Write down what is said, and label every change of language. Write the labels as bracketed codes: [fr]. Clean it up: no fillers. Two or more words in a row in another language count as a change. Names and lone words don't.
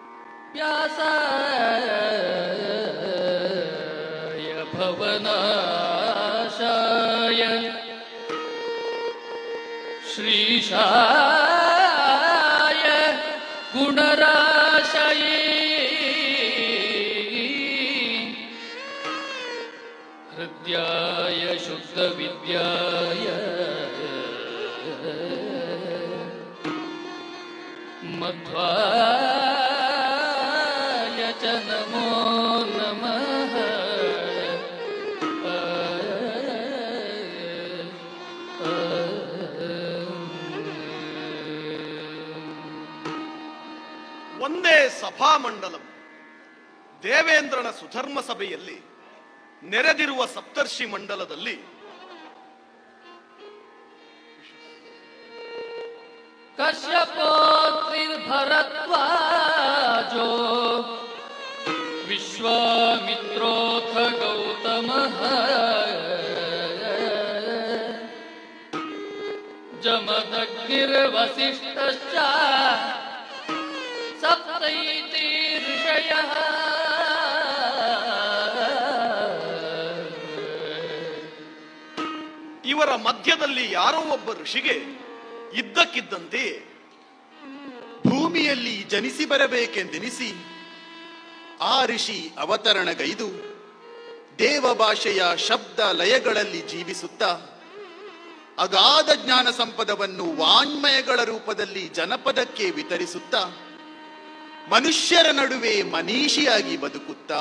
[sa] ವ್ಯಾಸಾಯ ಭವನ श्रीशाय गुणराशये हृद्याय शुद्धविद्याय मध्वाय च नमो नमः। [kn] ಒಂದೇ ಸಭಾಮಂಡಲಂ ದೇವೇಂದ್ರನ ಸುಧರ್ಮ ಸಭೆಯಲ್ಲಿ ನೆರೆದಿರುವ ಸಪ್ತರ್ಷಿ ಮಂಡಲದಲ್ಲಿ [sa] कश्यपोऽत्रिर्भरद्वाजो विश्वामित्रोऽथ गौतमः जमदग्निर्वसिष्ठश्च सप्तैते ऋषयः [kn] ಇವರ ಮಧ್ಯದಲ್ಲಿ ಯಾರೋ ಒಬ್ಬ ಋಷಿಗೆ ಇದ್ದಕ್ಕಿದ್ದಂತೆ ಭೂಮಿಯಲ್ಲಿ ಜನಿಸಿ ಬರಬೇಕೆಂದೆನಿಸಿ ಆ ಋಷಿ ಅವತರಣಗೈದು ದೇವ ಭಾಷೆಯ ಶಬ್ದ ಲಯಗಳಲ್ಲಿ ಜೀವಿಸುತ್ತಾ ಅಗಾಧ ಜ್ಞಾನ ಸಂಪದವನ್ನು ವಾಣ್ಮಯಗಳ ರೂಪದಲ್ಲಿ ಜನಪದಕ್ಕೆ ವಿತರಿಸುತ್ತಾ ಮನುಷ್ಯರ ನಡುವೆ ಮನೀಷಿಯಾಗಿ ಬದುಕುತ್ತಾ